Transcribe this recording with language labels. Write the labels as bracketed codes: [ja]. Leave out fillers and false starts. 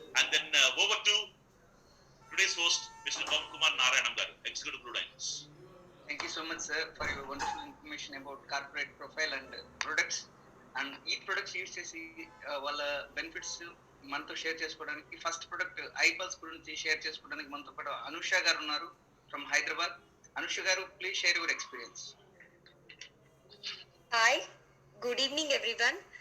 [en] And then over to today's host mister Pavan Kumar Narayanam garu, executive blue diamonds. Thank you so much, sir, for your wonderful information about corporate profile and products. [te] And ఈ products use చేసి వాళ్ళ benefits మనతో share చేసుకోవడానికి first product ఐపల్స్ గురించి share చేసుకోవడానికి మనతో పాటు అనుష గారు ఉన్నారు ఫ్రమ్ హైదరాబాద్. [en] Anusha garu, please share your experience. Hi, good evening everyone.